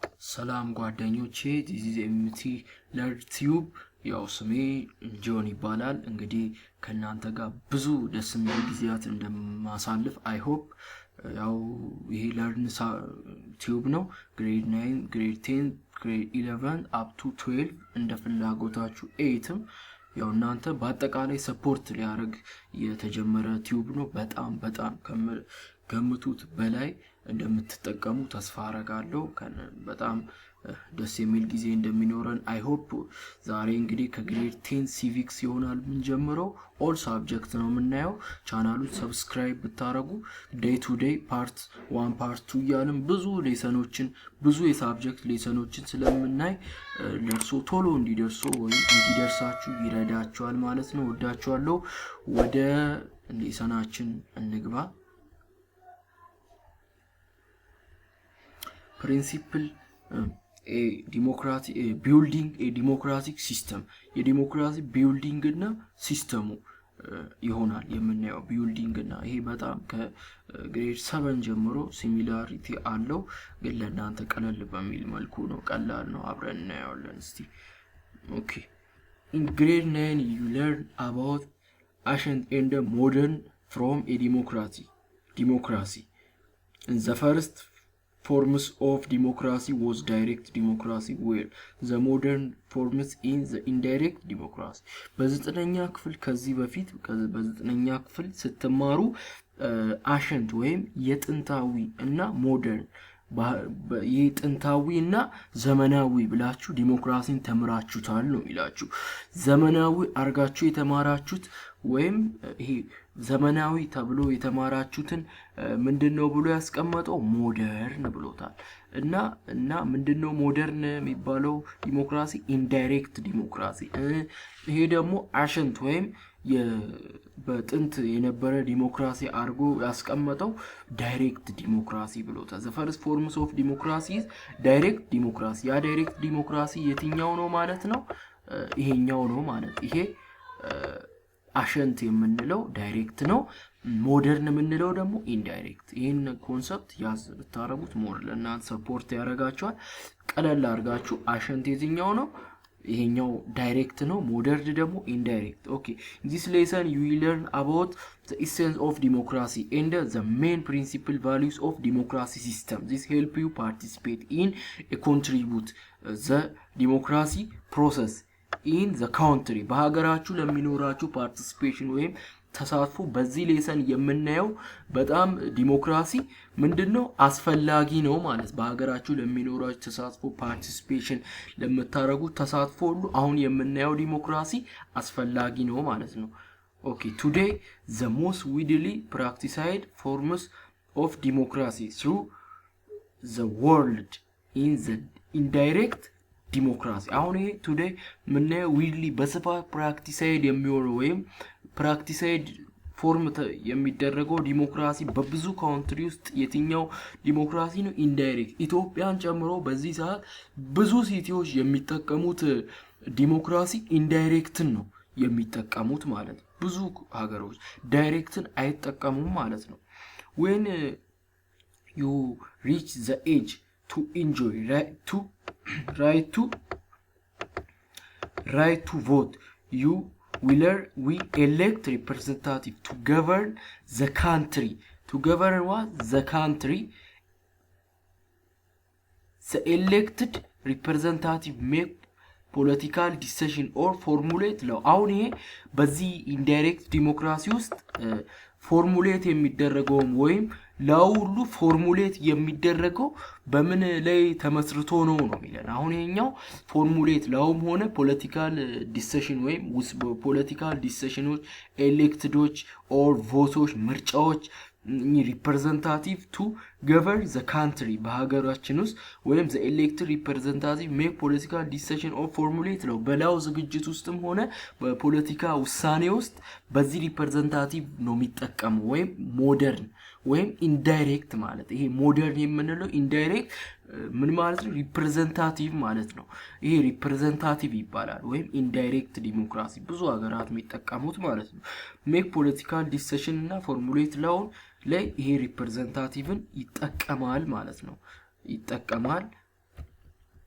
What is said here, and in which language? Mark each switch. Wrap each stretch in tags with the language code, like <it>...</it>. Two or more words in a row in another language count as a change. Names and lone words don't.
<am>ሰላም ጓደኞቼ</am> <en>this is MT Nerd Tube</en> <am>ያው ስሜ ጆን ይባላል እንግዲህ ከናንተ ጋር ብዙ ደስ የሚል ጊዜያት እንደማሳልፍ</am> <en>I hope</en> <am>ያው ይሄ ለርን ቲዩብ ነው</am> <en>grade 9 grade 10 grade 11 up to 12</en> <am>እንደ ፍላጎታችሁ 8ም ያው እናንተ በአጠቃላይ ሰፖርት ሊያደርግ የተጀመረ ቲዩብ ነው በጣም ከምቱት በላይ እንደምትጠቀሙ ተስፋ አረጋለሁ በጣም ደስ የሚል ጊዜ እንደሚኖረን</am> <en>I hope</en> <am>ዛሬ እንግዲህ ከግሬድ 10 ሲቪክስ ይሆናል ምን ጀምሮ</am> <en>all subject</en> <am>ነው የምናየው ቻናሉን ሰብስክራይብ ብታረጉ</am> <en>day to day part 1 part 2</en> <am>ያለም ብዙ ሌሰኖችን ብዙ የሳብጀክት ሌሰኖችን ስለምናይ ለርሶ ቶሎ እንዲደርሱ ወይ እንዲደርሳችሁ ይረዳችኋል ማለት ነው ወዳችኋለሁ ወደ ሌሰናችን እንግባ</am> <en>principle building a democratic system a democracy building</en> <am>እና ሲስተሙ ይሆናል የምናየው building እና ይሄ በጣም ከግሬድ 7 ጀምሮ ሲሚላሪቲ አለው ግን ለእናንተ ቀለል በሚል መልኩ ነው ቀላል ነው አብረን እናያለን እስቲ</am> <en>okay in grade 9 you learn about ancient and modern from a democracy in the first forms of democracy was direct democracy where the modern forms in the indirect democracy</en> <am>በዘጠነኛ ክፍል ከዚህ በፊት በዘጠነኛ ክፍል ስትማሩ አሸንት ወይም የጥንታዊ እና ሞደርን የጥንታዊና ዘመናዊ ብላችሁ ዲሞክራሲን ተምራችሁታል ነው ይላችሁ ዘመናዊ አርጋችሁ የተማራችሁት ወይም ይሄ ዘመናዊ ተብሎ የተማራችሁትን ምንድነው ብሎ ያስቀመጠው ሞደርን ብሎታል እና ምንድነው ሞደርን የሚባለው ዲሞክራሲ ኢንዳይሬክት ዲሞክራሲ ይሄ ደግሞ አሸንት ወይም በጥንት የነበረ ዲሞክራሲ አርጎ ያስቀመጠው ዳይሬክት ዲሞክራሲ ብሎታል</am> <en>the first forms of democracy is direct democracy</en> <am>ያ ዳይሬክት ዲሞክራሲ የትኛው ነው ማለት ነው ይሄኛው ነው ማለት ይሄ አሸንት የምንለው ዳይሬክት ነው ሞደርን የምንለው ደግሞ ኢንዳይሬክት ይሄን ኮንሰፕት ያዝ ብታረጉት ሞር ለእናንተ ሰፖርት ያረጋችኋል ቀለል አርጋችሁ አሸንት የትኛው ነው ይሄኛው ዳይሬክት ነው ሞደርን ደግሞ ኢንዳይሬክት</am> <en>okay this lesson you will learn about the essence of democracy and the main principal values of democracy system this help you participate in a contribute the democracy process in the country</en> <am>በሀገራችሁ ለሚኖራችሁ</am> <en>participation</en> <am>ወይም ተሳትፎ በዚህ ሌሰን የምናየው በጣም ዲሞክራሲ ምንድነው አስፈላጊ ነው ማለት በሀገራችሁ ለሚኖራችሁ ተሳትፎ participation ለምታረጉ ተሳትፎ ሁሉ አሁን የምናየው ዲሞክራሲ አስፈላጊ ነው ማለት ነው</am> <en>okay today the most widely practiced forms of democracy through the world in the indirect</en> <am>ዲሞክራሲ አሁን ይሄ ቱዴይ ምንነ ዊድሊ በስፋት ፕራክቲሳይድ የሚሆነው ወይም ፕራክቲሳይድ ፎርም የሚደረገው ዲሞክራሲ በብዙ ካንትሪ ውስጥ የትኛው ዲሞክራሲ ነው ኢንዳይሬክት ኢትዮጵያን ጨምሮ በዚህ ሰዓት ብዙ ሲቲዎች የሚጠቀሙት ዲሞክራሲ ኢንዳይሬክትን ነው የሚጠቀሙት ማለት ብዙ ሀገሮች ዳይሬክትን አይጠቀሙም ማለት ነው</am> <en>when you reach the age to enjoy right to vote you we elect representative to govern the country to govern what the country the elected representative make political decision or formulate law</en> <am>አሁን ይሄ በዚህ ኢንዳይሬክት ዲሞክራሲ ውስጥ ፎርሙሌት የሚደረገው ወይም ለሁሉ ፎርሙሌት የሚደረገው በምን ላይ ተመስርቶ ነው የሚለን አሁን ይሄኛው ፎርሙሌት ለሁም ሆነ</am> <en>political decision</en> <am>ወይም</am> <en>political decisions</en> <am>ኤሌክትዶች</am> <en>or votes ምርጫዎች representative to govern the country</en> <am>በሀገራችን ውስጥ ወይም</am> <en>the elected representative make political decision or formulate</en> <am>ነው በላው ዝግጅት ውስጥም ሆነ በፖለቲካ ውሳኔ ውስጥ በዚህ representative ነው የሚጠቀመው ወይም ሞደርን ወይም ኢንዳይሬክት ማለት ይሄ ሞደርን የምንለው ኢንዳይሬክት ምን ማለት ነው ሪፕሬዘንታቲቭ ማለት ነው ይሄ ሪፕሬዘንታቲቭ ይባላል ወይም ኢንዳይሬክት ዲሞክራሲ ብዙ ሀገራት የሚጠቀሙት ማለት ነው</am> <en>make political decision</en> <am>እና</am> <en>formulate law</en> <am>ላይ ይሄ ሪፕሬዘንታቲቭን ይጠቀማል ማለት ነው ይጠቀማል</am>